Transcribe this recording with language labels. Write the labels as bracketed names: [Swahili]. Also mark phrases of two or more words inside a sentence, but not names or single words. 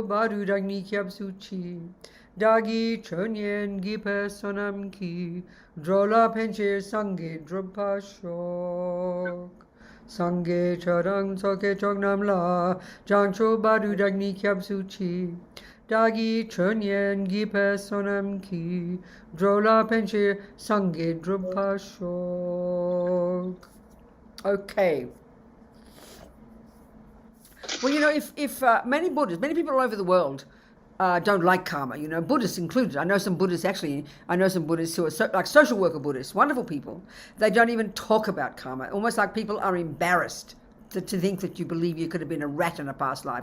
[Tibetan] བར་དུ་བདག་ནི་སྐྱབས་སུ་མཆི། བདག་གིས་སྦྱིན་སོགས་བགྱིས་པའི་བསོད་ནམས་ཀྱིས། འགྲོ་ལ་ཕན་ཕྱིར་སངས་རྒྱས་འགྲུབ་པར་ཤོག། སངས་རྒྱས་ཆོས་དང་ཚོགས་ཀྱི་མཆོག་རྣམས་ལ། བྱང་ཆུབ་བར་དུ་བདག་ནི་སྐྱབས་སུ་མཆི། བདག་གིས་སྦྱིན་སོགས་བགྱིས་པའི་བསོད་ནམས་ཀྱིས། འགྲོ་ལ་ཕན་ཕྱིར་སངས་རྒྱས་འགྲུབ་པར་ཤོག. [English] Okay. Well, if many Buddhists, many people all over the world don't like karma, Buddhists included. I know some Buddhists who are like social worker Buddhists, wonderful people. They don't even talk about karma, almost like people are embarrassed to think that you believe you could have been a rat in a past life.